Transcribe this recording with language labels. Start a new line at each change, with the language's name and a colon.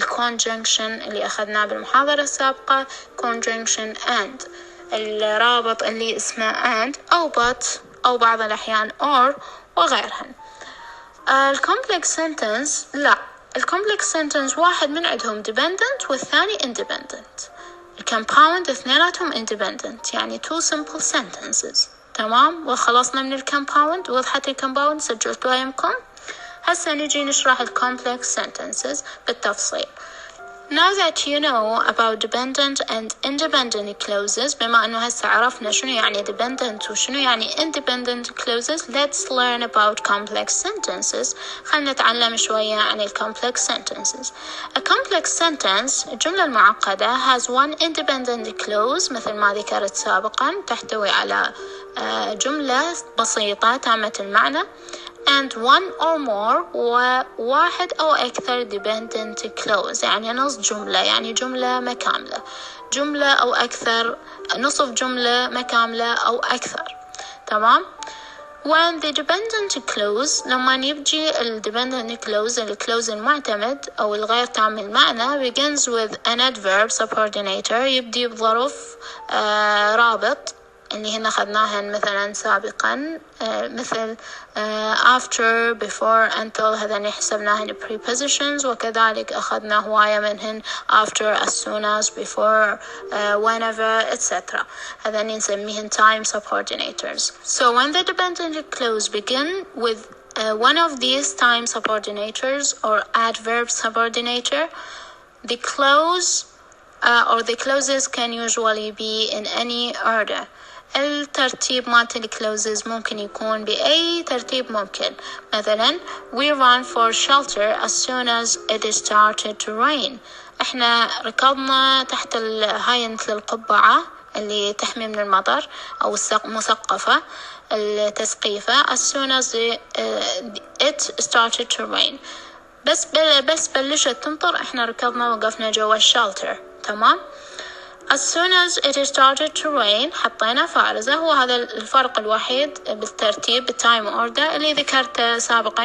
Arabic: الconjunction اللي أخذناه بالمحاضرة السابقة conjunction and، الرابط اللي اسمه and أو but أو بعض الأحيان or وغيرهن. الcomplex sentence لا، الكومبلكس سنتنس واحد من عندهم dependent والثاني independent. الكمباوند اثنيناتهم independent، يعني two simple sentences. تمام، وخلصنا من الكمباوند. وضحت الكمباوند؟ سجلتوها يمكن؟ هسه نجي نشرح الكومبلكس sentences بالتفصيل.
English: Now that you know about dependent and independent clauses,
Arabic: بما أنه هسه عرفنا شنو يعني
English: dependent وشنو يعني independent clauses, let's learn about complex sentences.
Arabic: خلنا نتعلم شوية عن ال complex sentences.
English: A complex sentence,
Arabic: الجملة المعقدة,
English: has one independent clause
Arabic: مثل ما ذكرت سابقا, تحتوي على جملة بسيطة تامة المعنى,
English: and one or more
Arabic: وواحد أو أكثر dependent clause, يعني نص جملة, يعني جملة ما كاملة, جملة أو أكثر, نصف جملة ما كاملة أو أكثر. تمام. when the dependent clause, لما يجي ال dependent clause, الكلوز المعتمد أو الغير تام المعنى,
English: begins with an adverb subordinator,
Arabic: يبدي بظرف رابط اللي هنا أخذناهن مثلا سابقا, مثل after, before, until, هذين حسبناهن prepositions, وكذلك أخذنا هواية منهن after, as soon as, before, whenever, etc. هذين نسميهن time subordinators.
English: So when the dependent clause begin with one of these time subordinators or adverb subordinator, the clause or the clauses can usually be in any order.
Arabic: الترتيب مالت الكلوزز ممكن يكون بأي ترتيب ممكن.
English: مثلا we run for shelter as soon as it started to rain.
Arabic: احنا ركضنا تحت هاي مثل القبعة اللي تحمي من المطر أو المثقفة التسقيفة,
English: as soon as it started to rain.
Arabic: بس بلشت تمطر احنا ركضنا وقفنا جوا الشالتر. تمام.
English: as soon as it started to rain
Arabic: حطينا فارزة. هو هذا الفرق الوحيد بالترتيب بالتايم اوردر اللي ذكرته سابقا.